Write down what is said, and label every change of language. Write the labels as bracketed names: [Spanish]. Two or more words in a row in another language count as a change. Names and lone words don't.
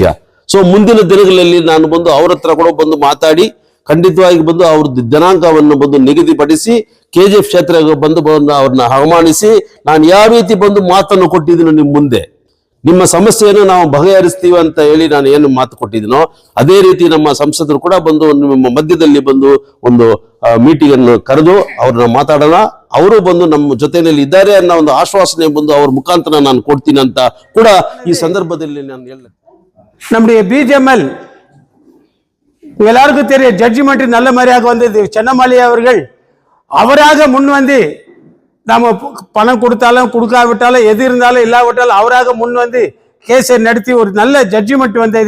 [Kannada] ಸೊ ಮುಂದಿನ ದಿನಗಳಲ್ಲಿ ನಾನು ಬಂದು ಅವ್ರ ಹತ್ರ ಕೂಡ ಬಂದು ಮಾತಾಡಿ ಖಂಡಿತವಾಗಿ ಬಂದು ಅವ್ರದ್ದು ದಿನಾಂಕವನ್ನು ಬಂದು ನಿಗದಿಪಡಿಸಿ KGF ಕ್ಷೇತ್ರಕ್ಕೆ ಬಂದು ಅವ್ರನ್ನ ಆಹ್ವಾನಿಸಿ ನಾನು ಯಾವ ರೀತಿ ಬಂದು ಮಾತನ್ನು ಕೊಟ್ಟಿದ್ದೀನಿ ನಿಮ್ಮ ಮುಂದೆ, ನಿಮ್ಮ ಸಮಸ್ಯೆಯನ್ನು ನಾವು ಬಗೆಹರಿಸ್ತೀವಿ ಅಂತ ಹೇಳಿ ನಾನು ಏನು ಮಾತು ಕೊಟ್ಟಿದ್ದೀನೋ ಅದೇ ರೀತಿ ನಮ್ಮ ಸಂಸದರು ಕೂಡ ಬಂದು ನಿಮ್ಮ ಮಧ್ಯದಲ್ಲಿ ಬಂದು ಒಂದು ಮೀಟಿಂಗ್ ಅನ್ನು ಕರೆದು ಅವ್ರನ್ನ ಮಾತಾಡೋಣ. ಅವರು ಬಂದು ನಮ್ಮ ಜೊತೆಯಲ್ಲಿ ಇದ್ದಾರೆ ಅನ್ನೋ ಒಂದು ಆಶ್ವಾಸನೆ ಬಂದು ಅವ್ರ ಮುಖಾಂತರ ನಾನು ಕೊಡ್ತೀನಿ ಅಂತ ಕೂಡ ಈ ಸಂದರ್ಭದಲ್ಲಿ ನಾನು ಹೇಳ. [Tamil] நம்முடைய பிஜிஎம்எல் எல்லாருக்கும் தெரியும் ஜட்ஜ்மெண்ட் நல்ல மாதிரியாக வந்தது. சென்னமலை அவர்கள் அவராக முன் வந்து நாம பணம் கொடுத்தாலும் கொடுக்காவிட்டாலும் எது இருந்தாலும் இல்லாவிட்டாலும் அவராக முன் வந்து கேஸை நடத்தி ஒரு நல்ல ஜட்ஜ்மெண்ட் வந்தது.